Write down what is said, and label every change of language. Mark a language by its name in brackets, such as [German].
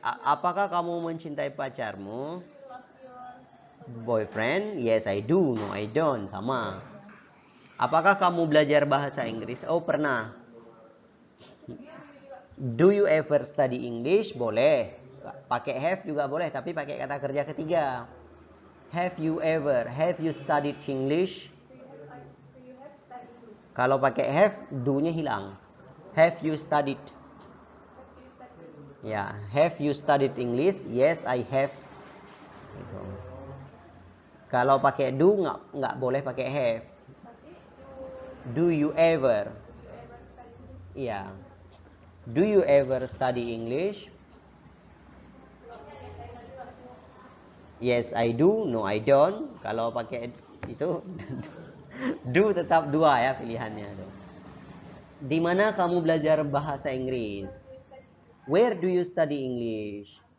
[Indonesian] Apakah kamu mencintai pacarmu? [English] Boyfriend? Yes, I do. No, I don't. Sama. [Indonesian] Apakah kamu belajar bahasa Inggris? Oh, pernah. [English] Do you ever study English? [Indonesian] Boleh. Pakai have juga boleh, tapi pakai kata kerja ketiga. [English] Have you ever? Have you studied English? [Indonesian] Kalau pakai have, do-nya hilang. [English] Have you studied? Ya, have you studied English? Yes, I have. [Indonesian] Gitu. Kalau pakai do nggak boleh pakai have. [English] Do you ever? [Indonesian] Iya. [English] Do you ever study English? Yes, I do. No, I don't. [Indonesian] Kalau pakai itu do tetap dua ya pilihannya. Di mana kamu belajar bahasa Inggris? [English] Where do you study English?